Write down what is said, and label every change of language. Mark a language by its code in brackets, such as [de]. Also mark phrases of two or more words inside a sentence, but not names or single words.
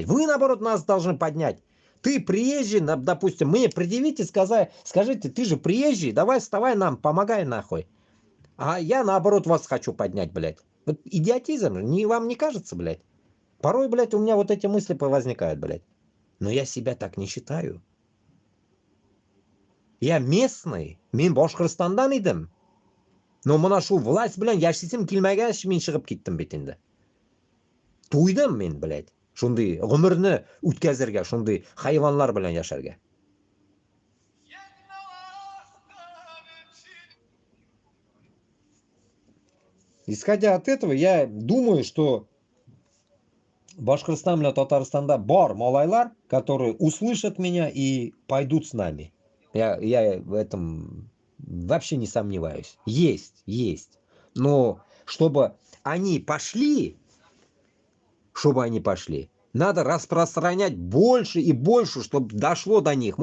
[ru] Вы, наоборот, нас должны поднять. Ты приезжий, допустим, мне предъявите, скажите, ты же приезжий, давай вставай нам, помогай нахуй. А я, наоборот, вас хочу поднять, блядь. Вот идиотизм, вам не кажется, блядь? Порой, блядь, у меня вот эти мысли возникают, блядь. Но я себя так не считаю. Я местный, [tt] мен Башкортостандан идем. Но мына шу власть белән яшисем килмәгәч, мин чыгып киттем бит инде. Туйдым мен, блядь. Шундый гомерне үткәзергә, шундый хайванлар белән яшәргә. [ru] Исходя от этого, я думаю, что Башкортостан и Татарстанда [tt] бар малайлар, [ru] которые услышат меня и пойдут с нами. Я в этом вообще не сомневаюсь. Есть. Но чтобы они пошли, надо распространять больше и больше, чтобы дошло до них.